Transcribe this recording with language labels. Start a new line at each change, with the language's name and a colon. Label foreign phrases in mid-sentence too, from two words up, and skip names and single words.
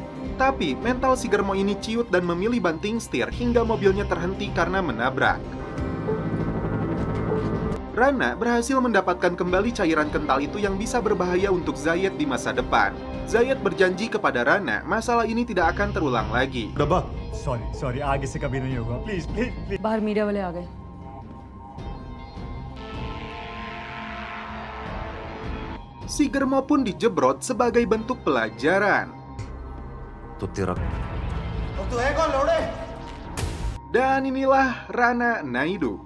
Indonesian: Tapi mental si Germo ini ciut dan memilih banting setir hingga mobilnya terhenti karena menabrak. Rana berhasil mendapatkan kembali cairan kental itu yang bisa berbahaya untuk Zayed di masa depan. Zayed berjanji kepada Rana masalah ini tidak akan terulang lagi.
English: Sorry,
Hindi: आगे से कभी नहीं होगा. Please. बाहर मीडिया वाले आ गए.
Indonesian: Si Germo pun dijebrot sebagai bentuk pelajaran. Dan inilah Rana Naidu.